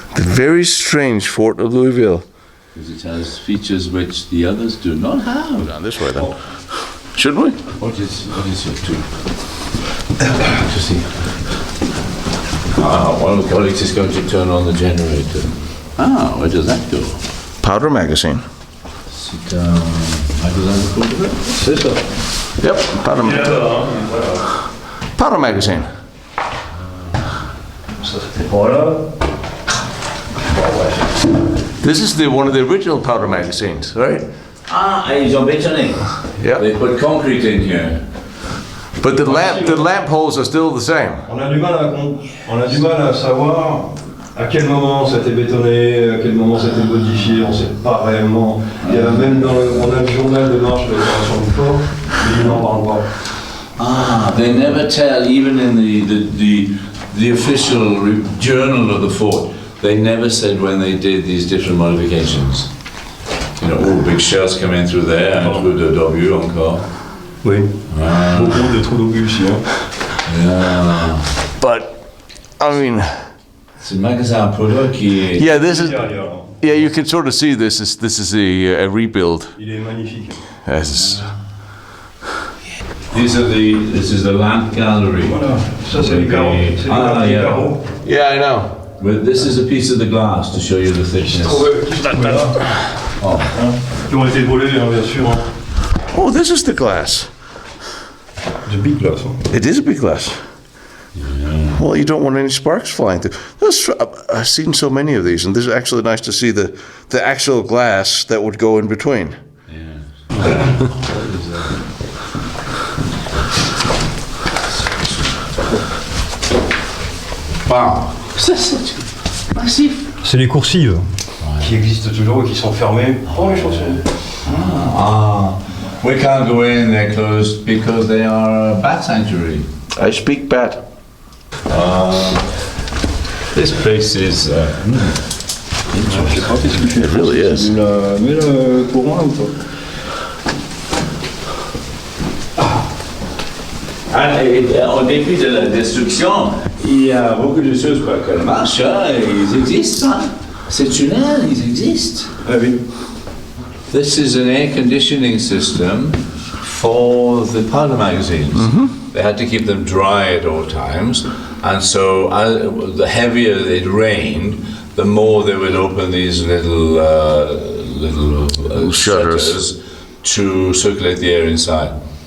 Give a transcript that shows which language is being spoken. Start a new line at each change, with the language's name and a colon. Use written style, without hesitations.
English: The very strange fort of Louisville. Because it has features which the others do not have. Down this way then. Should we? What is your two? To see. One of the colleagues is going to turn on the generator. Where does that go? Powder magazine.
French: C'est un magasin de poudre? C'est ça.
English: Yep, powder magazine.
French: Voilà.
English: This is one of the original powder magazines, right?
French: Ils ont bétonné.
English: Yeah. They put concrete in here. But the lamp holes are still the same.
French: On a du mal à savoir à quel moment ça a été bétonné, à quel moment ça a été modifié, on ne sait pas réellement. Il y a même on a le journal de marche de l'opération du fort, mais ils n'en parlent pas.
English: They never tell, even in the official journal of the fort, they never said when they did these different modifications. You know, all big shells come in through there, and through the W encore.
French: Oui. Beaucoup de trous d'obus ici.
English: Yeah. But, I mean...
French: C'est un magasin à poudre qui est...
English: Yeah, this is... Yeah, you can sort of see this is a rebuild.
French: Il est magnifique.
English: Yes. This is the lamp gallery.
French: Voilà, ça c'est les carreaux. C'est les carreaux.
English: Yeah, I know. But this is a piece of the glass to show you the thickness.
French: Qui ont été volés, bien sûr.
English: Oh, this is the glass. It's a big glass. It is a big glass. Yeah. Well, you don't want any sparks flying through. I've seen so many of these, and this is actually nice to see the actual glass that would go in between. Yeah. Wow.
French: C'est massif. C'est les coursives qui existent toujours et qui sont fermées pour les chaussures.
English: We can't go in, they're closed because they are a bat sanctuary. I speak bat. This place is... It really is.
French: Mais le courant là ou pas? Au début de la destruction, il y a beaucoup de choses qui marchent, ils existent. Ces tunnels, ils existent. Ah oui.
English: This is an air conditioning system for the powder magazines. Mm-hmm. They had to keep them dry at all times, and so the heavier it rained, the more they would open these little shutters to circulate the air inside.